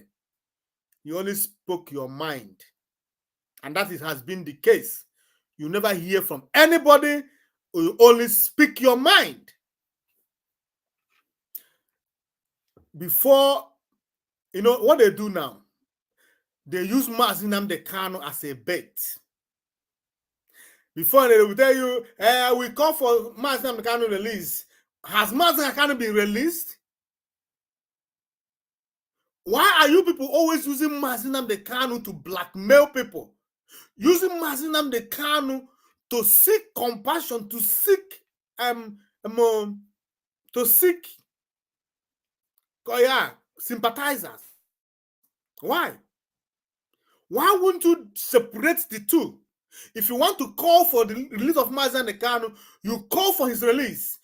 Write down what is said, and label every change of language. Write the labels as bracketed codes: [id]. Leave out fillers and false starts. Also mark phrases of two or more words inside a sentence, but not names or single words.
[en] You only spoke your mind. And that has been the case. You never hear from anybody. You only speak your mind. Before, you know, what they do now, they use Mazi Nnamdi Kanu as a bait. Before they will tell you, we call for Mazi Nnamdi Kanu release. Has Mazi Nnamdi Kanu been released? Why are you people always using Mazi Nnamdi Kanu to blackmail people? Using Mazi Nnamdi Kanu to seek compassion, to seek sympathizers. Why? Why wouldn't you separate the two? If you want to call for the release of Mazi Nnamdi Kanu, you call for his release.